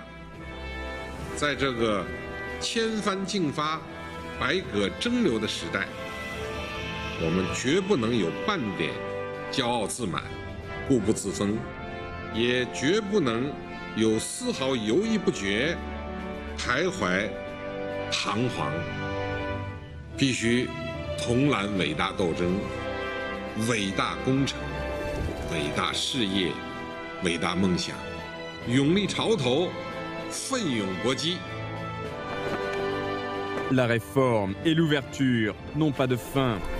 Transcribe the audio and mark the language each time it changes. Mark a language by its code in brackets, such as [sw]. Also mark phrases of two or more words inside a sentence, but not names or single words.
[zh] 在这个千帆竞发、百舸争流的时代， 我们绝不能有半点骄傲自满、固步自封，也绝不能有丝毫犹豫不决、徘徊彷徨。必须统揽伟大斗争、伟大工程、伟大事业、伟大梦想，勇立潮头，奋勇搏击。 [fr] La réforme et l'ouverture n'ont pas de fin.